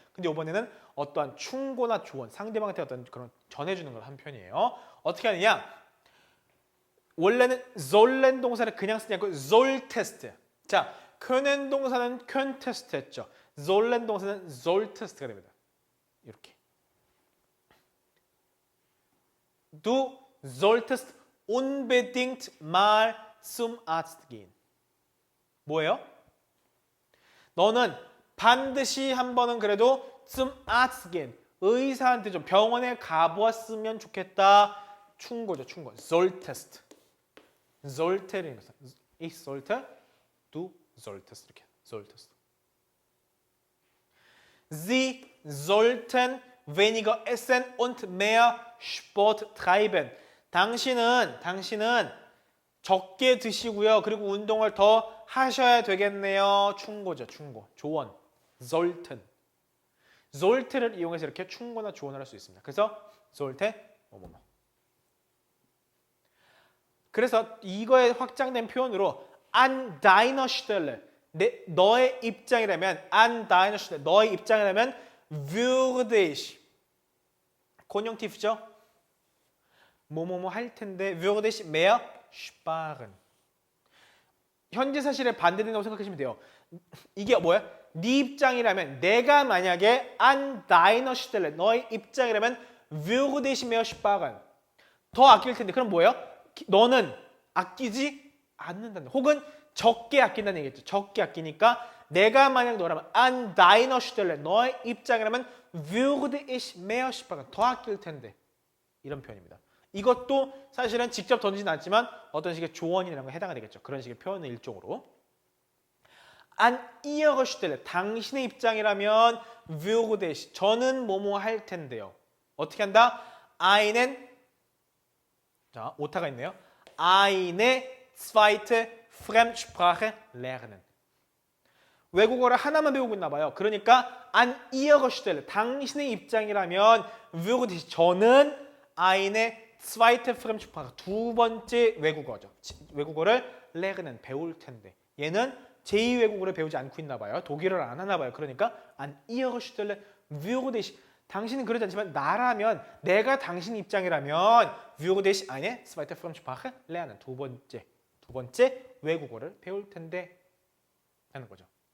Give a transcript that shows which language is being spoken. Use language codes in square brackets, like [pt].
[ko] 근데 이번에는 어떠한 충고나 조언, 상대방한테 어떤 그런 전해주는 걸 한 편이에요. 어떻게 하느냐? 원래는 sollen 동사를 그냥 쓰지 않고 solltest. 자, können 동사는 könntest 했죠. sollen 동사는 solltest가 됩니다. 이렇게. [de] Du solltest unbedingt mal zum Arzt gehen. [ko] 뭐예요? 너는 반드시 한 번은 그래도 [de] zum Arzt gehen. [ko] 의사한테 좀 병원에 가보았으면 좋겠다. 충고죠, 충고. solltest. sollte는 [de] ich sollte, du solltest [ko] 이렇게. solltest. [de] Sie sollten weniger essen und mehr Sport treiben. [ko] 당신은 적게 드시고요. 그리고 운동을 더 하셔야 되겠네요. 충고죠. 충고. 조언. sollten. sollte를 이용해서 이렇게 충고나 조언을 할 수 있습니다. 그래서 sollte 뭐뭐뭐. 그래서 이거에 확장된 표현으로 [de] an deiner Stelle [ko] 너의 입장이라면 [de] an deiner Stelle 너의 입장이라면 würde ich konjunktiv죠. [ko] 뭐뭐뭐 할 텐데 [de] würde ich mehr sparen. [ko] 현재 사실에 반대된다고 생각하시면 돼요. 이게 뭐야? 네 입장이라면 내가 만약에 [de] an deiner Stelle [ko] 너의 입장이라면 [de] würde ich mehr sparen. [ko] 더 아낄 텐데 그럼 뭐예요? 너는 아끼지 않는다는 혹은 적게 아낀다는 얘기겠죠. 적게 아끼니까 내가 만약 너라면 [de] an deiner Stelle [ko] 너의 입장이라면 [de] würde ich mehr sparen. [ko] 더 아낄 텐데. 이런 표현입니다. 이것도 사실은 직접 던지진 않지만 어떤 식의 조언이라는 거 해당이 되겠죠. 그런 식의 표현의 일종으로. [de] an ihrer Stelle [ko] 당신의 입장이라면 würde ich 저는 뭐뭐 할 텐데요. 어떻게 한다? einen 자, 오타가 있네요. [de] eine zweite Fremdsprache lernen. [ko] 외국어를 하나만 배우고 있나 봐요. 그러니까 [de] an ihrer Stelle [ko] 당신의 입장이라면 würde ich 저는 [de] eine zweite Fremdsprache [ko] 두 번째 외국어죠. 외국어를 lernen 배울 텐데 얘는 제2 외국어를 배우지 않고 있나 봐요. 독일어를 안 하나 봐요. 그러니까 [de] an ihrer Stelle würde ich [ko] 당신은 그러지 않지만 나라면 내가 당신 입장이라면 [de] würde ich eine zweite Fremdsprache lernen [ko] 두 번째 외국어를 배울 텐데 하는 거죠.